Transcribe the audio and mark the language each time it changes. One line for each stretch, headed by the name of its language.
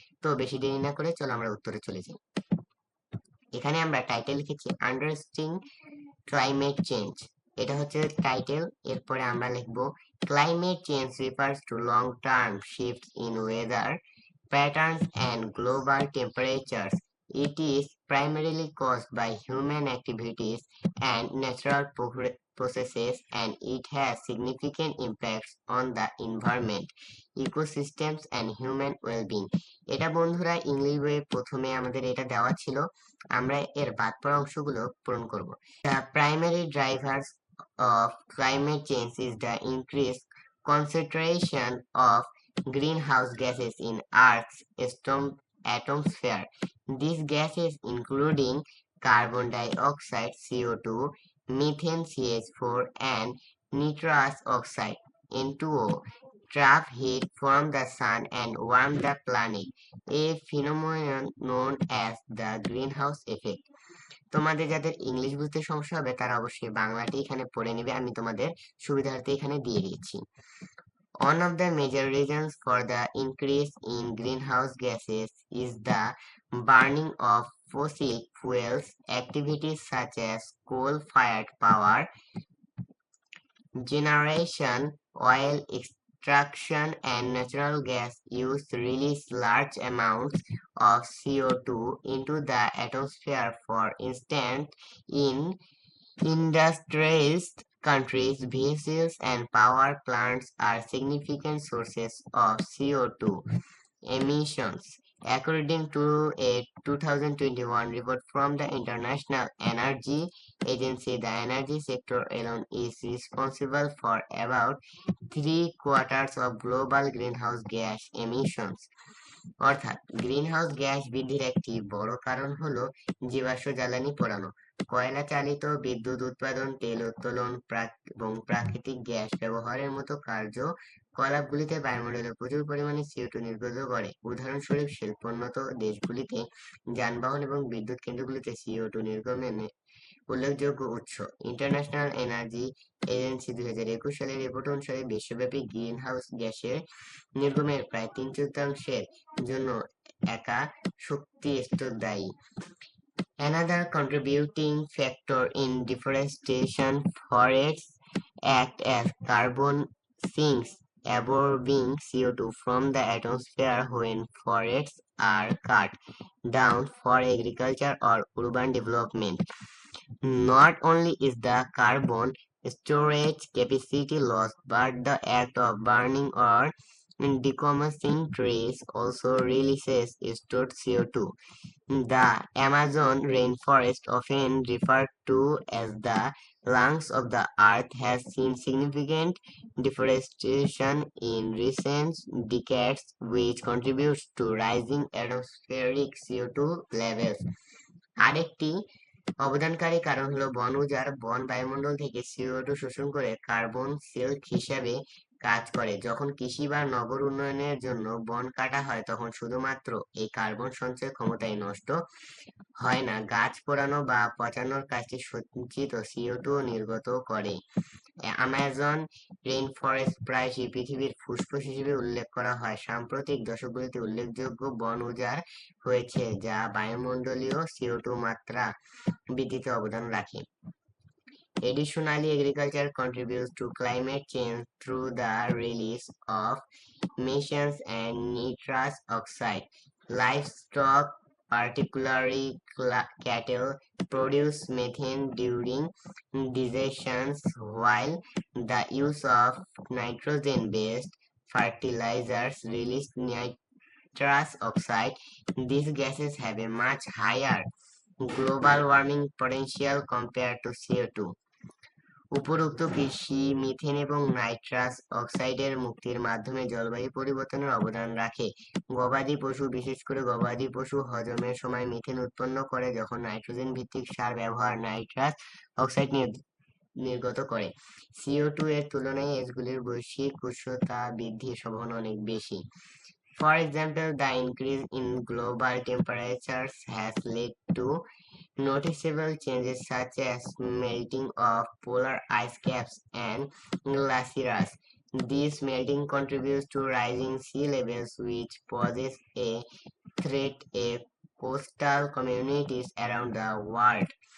Bangla: তো বেশি দেরি না করে চলো আমরা উত্তরে চলে যাই। এখানে আমরা টাইটেল লিখেছি
English: understanding climate change,
Bangla: এটা হচ্ছে টাইটেল। এরপরে আমরা লিখব
English: Climate change refers to long term shift in weather patterns and global temperatures. It is primarily caused by human activities and natural processes, and it has significant impacts on the environment, ecosystems and human well-being.
Bangla: এটা বন্ধুরা English বইয়ে প্রথমে আমাদের এটা দেওয়া ছিল, আমরা এর বাদ পড়া অংশগুলো পূরণ করব।
English: The primary drivers of climate change is the increased concentration of greenhouse gases in Earth's atmosphere. These gases, including carbon dioxide (CO2), methane (CH4), and nitrous oxide (N2O), trap heat from the sun and warm the planet, a phenomenon known as the greenhouse effect.
Bangla: তোমাদের যাদের English বুঝতে সমস্যা হবে তারা অবশ্যই বাংলাটি এখানে পড়ে নেবে, আমি তোমাদের সুবিধার্থে এখানে দিয়ে দিয়েছি।
English: One of the major reasons for the increase in greenhouse gases is the burning of fossil fuels. Activities such as coal-fired power generation, oil extraction, and natural gas use release large amounts of CO2 into the atmosphere. For instance, in industrialized countries, vehicles and power plants are significant sources of CO2 emissions. According to a 2021 report from the International Energy Agency, the energy sector alone is responsible for about 3/4 of global greenhouse gas emissions.
Bangla: অর্থাৎ greenhouse gas বৃদ্ধির একটি বড় কারণ হলো জীবাশ্ম জ্বালানি পোড়ানো, কয়লা চালিত বিদ্যুৎ উৎপাদন, তেল উত্তোলন এবং প্রাকৃতিক গ্যাস ব্যবহারের মতো কার্যকলাপগুলিতে বায়ুমণ্ডলে প্রচুর পরিমাণে CO2 নির্গত করে। উদাহরণস্বরূপ, শিল্পোন্নত দেশগুলিতে যানবাহন এবং বিদ্যুৎ কেন্দ্রগুলিতে CO2 নির্গমনের উল্লেখযোগ্য উৎস। ইন্টারন্যাশনাল এনার্জি এজেন্সি 2021 সালের রিপোর্ট অনুসারে বিশ্বব্যাপী গ্রিনহাউস গ্যাসের নির্গমের প্রায় 3/4 জন্য একা শক্তি স্তর দায়ী।
English: Another contributing factor in deforestation, forests act as carbon sinks, absorbing CO2 from the atmosphere when forests are cut down for agriculture or urban development. Not only is the carbon storage capacity lost, but the act of burning or decommissioning trees also releases stored CO2. The Amazon rainforest, often referred to as the lungs of the earth, has seen significant deforestation in recent decades, which contributes to rising atmospheric CO2 levels.
Bangla: আরেকটি অবদানকারী কারণ হলো বন উজাড়। বন বায়ুমণ্ডল থেকে CO2 শোষণ করে কার্বন সিঙ্ক হিসাবে কাজ করে। যখন কৃষি বা নগর উন্নয়নের জন্য বন কাটা হয় তখন শুধুমাত্র এই কার্বন সঞ্চয় ক্ষমতাই নষ্ট হয় না, গাছ পোড়ানো বা পচানোর কাজটি সঞ্চিত CO2 নির্গত করে। আমাজন রেইনফরেস্ট প্রায়শই পৃথিবীর ফুসফুস হিসেবে উল্লেখ করা হয়। সাম্প্রতিক দশকগুলিতে উল্লেখযোগ্য বন উজাড় হয়েছে যা বায়ুমণ্ডলীয় CO2 মাত্রা বৃদ্ধিতে অবদান রাখে।
English: Additionally, agriculture contributes to climate change through the release of methane and nitrous oxide. Livestock particularly cattle, produce methane during digestion, while the use of nitrogen-based fertilizers release nitrous oxide. These gases have a much higher global warming potential compared to CO2.
Bangla: উপরোক্ত কৃষি methane এবং nitrous অক্সাইডের মুক্তির মাধ্যমে জলবায়ু পরিবর্তনের অবদান রাখে। গবাদি পশু, বিশেষ করে গবাদি পশু হজমের সময় মিথেন উৎপন্ন করে যখন নাইট্রোজেন ভিত্তিক সার ব্যবহার নাইট্রাস অক্সাইড নির্গত করে। CO2 এর তুলনায় এগুলির বৈশ্বিক উষ্ণতা বৃদ্ধির সম্ভাবনা অনেক বেশি।
English: For example, the increase in global temperatures has led to noticeable changes such as melting of polar ice caps and glaciers. This melting contributes to rising sea levels, which poses a threat to coastal communities around the world.